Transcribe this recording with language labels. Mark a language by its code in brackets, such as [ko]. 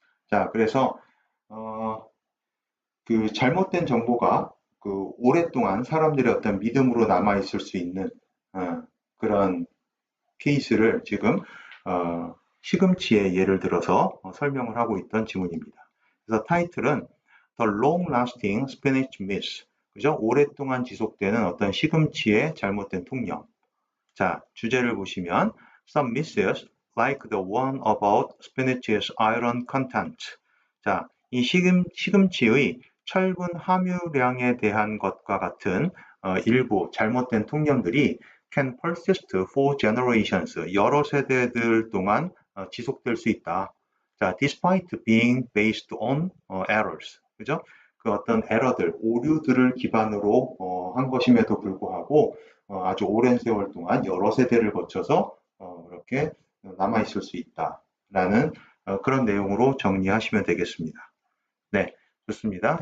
[ko] 자, 그래서 그 잘못된 정보가 그 오랫동안 사람들의 어떤 믿음으로 남아 있을 수 있는 그런 케이스를 지금 시금치의 예를 들어서 설명을 하고 있던 지문입니다. 그래서 타이틀은 [en] The Long Lasting Spinach Myth. [ko] 그죠? 오랫동안 지속되는 어떤 시금치의 잘못된 통념. 자, 주제를 보시면 [en] Some myths like the one about spinach's iron content. [ko] 자, 이 시금치의 철분 함유량에 대한 것과 같은 일부 잘못된 통념들이 [en] can persist for generations. [ko] 여러 세대들 동안 지속될 수 있다. [en] 자, despite being based on errors. [ko] 그죠? 그 어떤 에러들, 오류들을 기반으로 한 것임에도 불구하고 아주 오랜 세월 동안 여러 세대를 거쳐서 이렇게 남아 있을 수 있다라는 그런 내용으로 정리하시면 되겠습니다. 네, 좋습니다.